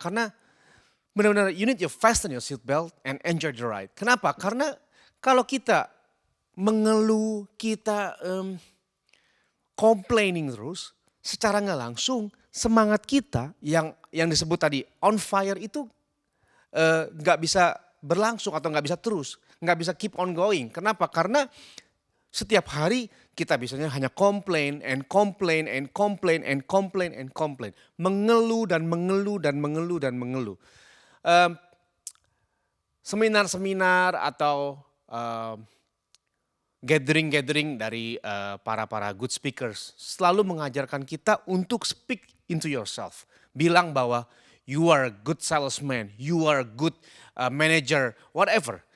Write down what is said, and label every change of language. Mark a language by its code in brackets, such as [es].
[id] Karena benar-benar [en] you need to fasten your seat belt and enjoy the ride. [id] Kenapa? Karena kalau kita mengeluh, kita complaining terus, secara nggak langsung semangat kita yang disebut tadi on fire itu nggak bisa berlangsung atau nggak bisa terus, nggak bisa [en] keep on going. [id] Kenapa? Karena setiap hari kita biasanya hanya [en] complain and complain and complain [id] and complain and complain, mengeluh dan mengeluh dan mengeluh dan mengeluh. Seminar-seminar atau gathering-gathering dari para good speakers selalu mengajarkan kita untuk [en] speak into yourself. [id] Bilang bahwa [en] you are a good salesman, you are a good manager, whatever.